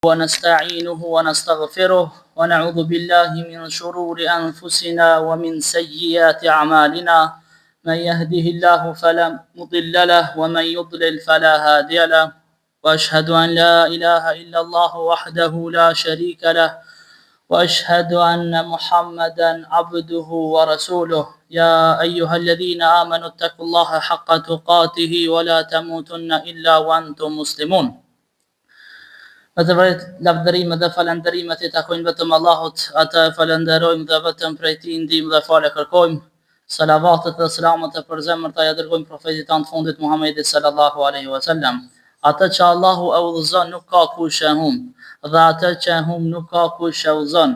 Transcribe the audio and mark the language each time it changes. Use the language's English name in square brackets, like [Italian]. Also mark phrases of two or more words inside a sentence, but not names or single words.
[Arabic] ونستعينه ونستغفره ونعوذ بالله من شرور أنفسنا ومن سيئات أعمالنا من يهده الله فلا مضل له ومن يضلل فلا هادي له وأشهد أن لا إله إلا الله وحده لا شريك له وأشهد أن محمدا عبده ورسوله يا أيها الذين آمنوا اتقوا الله حق تقاته ولا تموتن إلا وأنتم مسلمون. [Albanian] Me të vërtet lavdërimet dhe falënderimet I takojnë vetëm Allahut, atë falenderojmë dhe vetëm prej Tij ndihmë dhe falë kërkojmë. Salavatet dhe selamet e përzemërta ja dërgojmë profetit tanë të fundit Muhammedit [Arabic] صلى الله عليه وسلم. [Albanian] Atë që Allahu e udhëzon nuk ka kush e humb, dhe atë që e humb nuk ka kush e udhëzon.